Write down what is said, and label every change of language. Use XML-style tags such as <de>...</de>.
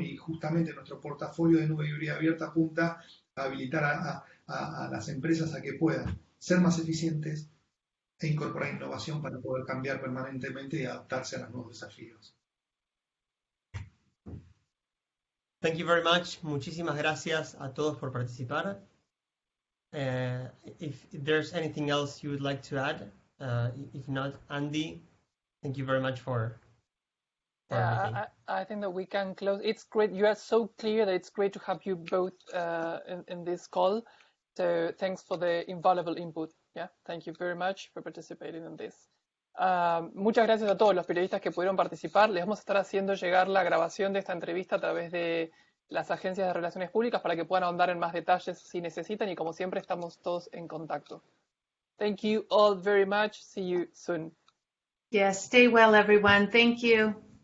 <es>Y justamente nuestro portafolio de nube híbrida abierta apunta a habilitar a las empresas a que puedan ser más eficientes e incorporar innovación para poder cambiar permanentemente y adaptarse a los nuevos desafíos.</es> <en>Thank you very much.</en> <es>Muchísimas gracias a todos por participar.</es> <en>If there's anything else you would like to add, if not, Andy, thank you very much for everything. I think that we can close. It's great. You are so clear that it's great to have you both in this call. So thanks for the invaluable input. Yeah, thank you very much for participating in this.</en> <es>Muchas gracias a todos los periodistas que pudieron participar. Les vamos a estar haciendo llegar la grabación de esta entrevista a través de las agencias de relaciones públicas para que puedan ahondar en más detalles si necesitan, y como siempre estamos todos en contacto.</es> <en>Thank you all very much. See you soon. Yes, stay well, everyone. Thank you.</en>